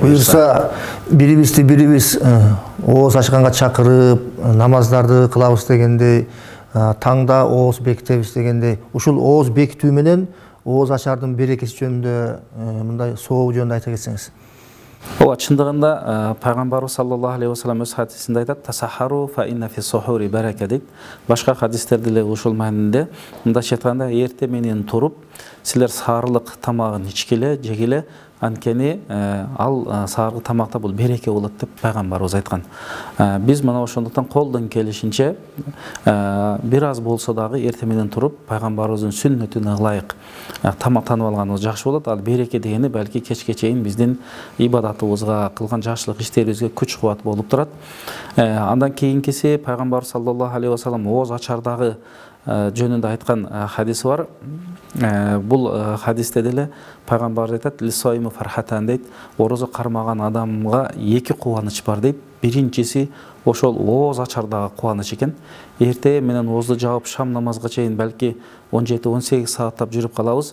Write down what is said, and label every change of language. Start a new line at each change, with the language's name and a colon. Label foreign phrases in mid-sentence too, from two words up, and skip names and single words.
Kyrgyz: буюрса, бирибизди бирибиз ооз ачканга чакырып, намаздарды кылабыз дегендей, таңда ооз бекитебиз дегендей, ушул ооз бекитүү менен ооз ачардын берекеси жөнүндө мындай соо жөнүндө айта кетсеңиз. Ооба, чындыгында пайгамбарыбыз
Arabic: صلى الله عليه وسلم
Kyrgyz: өз хадисинде айтат:
Arabic: "تسحروا فإن في السحور بركة"
Kyrgyz: дейт. Башка хадистерде деле ушул маанинде мындайча айтканда, эрте менен туруп, силер саарылык тамагын ичкиле, жегиле, анткени ал саарылык тамакта бул береке болот деп пайгамбарыбыз айткан. Биз мына ошондуктан колдон келишинче бир аз болсо дагы эрте менен туруп, пайгамбарыбыздын сүннөтүнө ылайык тамактанып алганыбыз жакшы болот. Ал береке дегени балки кечке чейин биздин ибадатыбызга, кылган жакшылык иштерибизге күч кубат болуп турат. Андан кийинкиси пайгамбар
Arabic: صلى الله عليه وسلم
Kyrgyz: ооз ачардагы жөнүндө айткан хадиси бар. Бул хадисте деле пайгамбар айтат:
Arabic: "للصائم فرحتان"
Kyrgyz: дейт. Орозо кармаган адамга эки кубаныч бар дейт. Биринчиси ошол ооз ачардагы кубаныч экен. Эртең менен оозду жаап шам намазга чейин балки 17-18 сааттап жүрүп калабыз.